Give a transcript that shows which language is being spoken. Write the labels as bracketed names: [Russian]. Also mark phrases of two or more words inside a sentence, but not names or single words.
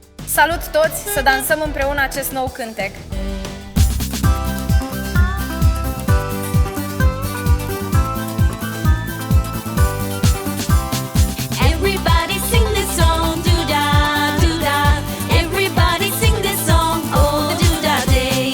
[Romanian] Salut toți, să dansăm împreună acest nou cântec! [English] Everybody sing this song, doo-da, doo-da. Everybody sing this song, oh the doo-da day.